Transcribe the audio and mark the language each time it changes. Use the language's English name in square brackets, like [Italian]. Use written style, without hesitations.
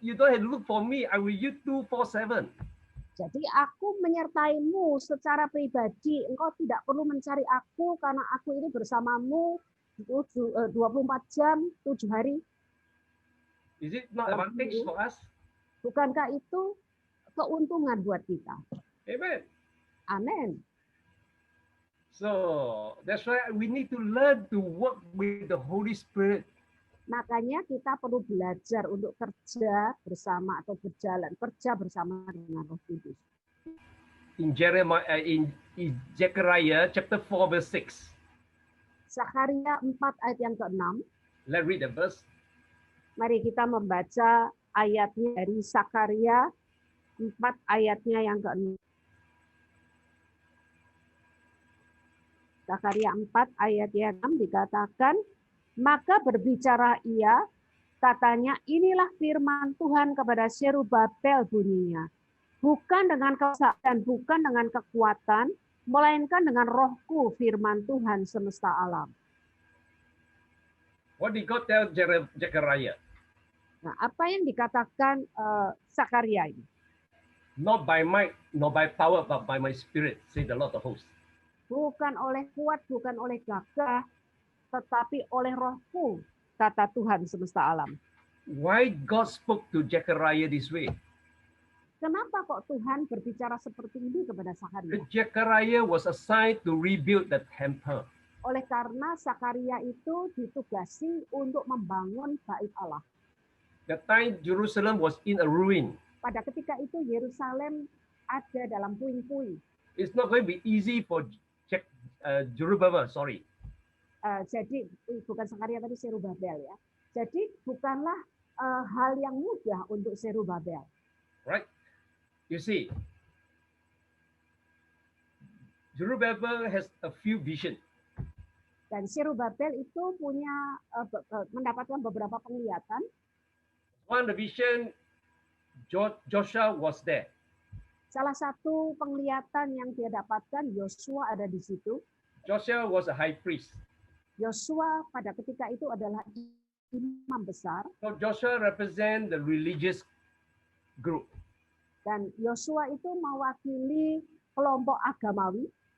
[English] You don't have to look for me. I will you 24/7. [Indonesian] Jadi aku menyertaimu secara pribadi. Engkau tidak perlu mencari aku karena aku ini bersamamu 24 jam, 7 hari. [English] Is it not advantage for us? [Indonesian] Bukankah itu keuntungan buat kita? [English] Amen. [Indonesian] Amin. [English] So that's why we need to learn to work with the Holy Spirit. [Indonesian] Makanya kita perlu belajar untuk kerja bersama atau kerja bersama dengan Roh Kudus. [English] In Jeremiah, in Zechariah chapter 4 verse 6. [Indonesian] Sakaria 4 ayat yang ke-6. [English] Let's read the verse. [Indonesian] Mari kita membaca ayatnya dari Sakaria 4 ayatnya yang ke-6. Sakaria 4 ayat yang 6 dikatakan, maka berbicara ia, katanya, inilah firman Tuhan kepada Zerubabel bunyinya. Bukan dengan kuasa dan bukan dengan kekuatan, melainkan dengan rohku firman Tuhan semesta alam. [English] What did God tell Zechariah? [Indonesian] Nah, apa yang dikatakan Sakaria ini? [English] Not by might, not by power, but by my spirit, say the Lord of hosts. [Indonesian] Bukan oleh kuat, bukan oleh gagah, tetapi oleh rohku, kata Tuhan semesta alam. [English] Why God spoke to Zechariah this way? [Indonesian] Kenapa kok Tuhan berbicara seperti ini kepada Sakaria? [English] Zechariah was assigned to rebuild the temple. [Indonesian] Oleh karena Sakaria itu ditugasi untuk membangun bait Allah. [English] The time Jerusalem was in a ruin. [Indonesian] Pada ketika itu Yerusalem ada dalam puing-puing. [English] It's not going to be easy for Zerubbabel, sorry. [Indonesian] Jadi bukan Sakaria tapi Zerubabel ya. Jadi bukanlah hal yang mudah untuk Zerubabel. [English] Right? You see, Zerubbabel has a few visions. [Indonesian] Dan Zerubabel itu punya mendapatkan beberapa penglihatan. [English] One the vision, Joshua was there. [Indonesian] Salah satu penglihatan yang dia dapatkan, Yosua ada di situ. [English] Joshua was a high priest. [Indonesian] Yosua pada ketika itu adalah imam besar. [English] So Joshua represent the religious group. [Indonesian] Dan Yosua itu mewakili kelompok agamawi.